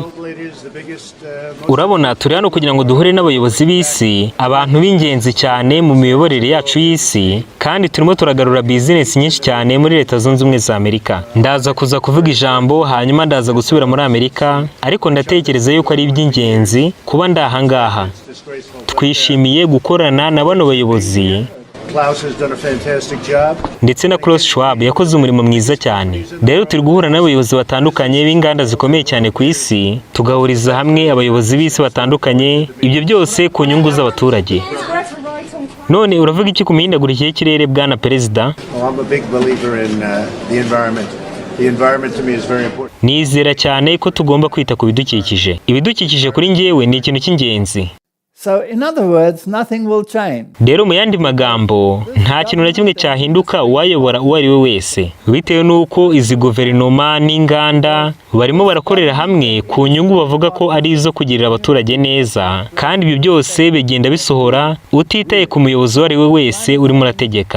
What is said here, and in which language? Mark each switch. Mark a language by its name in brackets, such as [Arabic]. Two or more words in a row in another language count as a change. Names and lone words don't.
[Kinyarwanda] Urabona turi hano kugira ngo duhure n'abayobozi b'isi, abantu b'ingenzi cyane mu miyoborere yacu y'isi, kandi turimo turagarura business nyinshi cyane muri Leta Zunze Ubumwe za Amerika. Ndaza kuza kuvuga ijambo hanyuma ndaza gusubira muri Amerika, ariko ndatekereza yuko ari iby'ingenzi kuba ndahangaha. Twishimiye gukorana na bano bayobozi. [English] Klaus has done a fantastic job. [Kinyarwanda] Ndetse na Klaus Schwab yakoze umurimo mwiza cyane. Rero turi guhura n'abayobozi batandukanye b'inganda zikomeye cyane ku isi, tugahuriza hamwe abayobozi b'isi batandukanye, ibyo byose ku nyungu z'abaturage. None uravuga iki ku mihindagurikire y'ikirere bwana Perezida? [English] I'm a big believer in the environment. The environment to me is very important. [Kinyarwanda] nizera cyane ko tugomba kwita ku bidukikije. Ibidukikije kuri njyewe ni ikintu cy'ingenzi. [English] So in other words, nothing will change. [Kinyarwanda] Rero mu yandi magambo, nta kintu na kimwe cyahinduka uwayobora uwo ari we wese, bitewe n'uko izi guverinoma n'inganda barimo barakorera hamwe ku nyungu bavuga ko ari izo kugirira abaturage neza, kandi ibyo byose bigenda bisohora utitaye ku muyobozi uwo ari we wese urimo urategeka.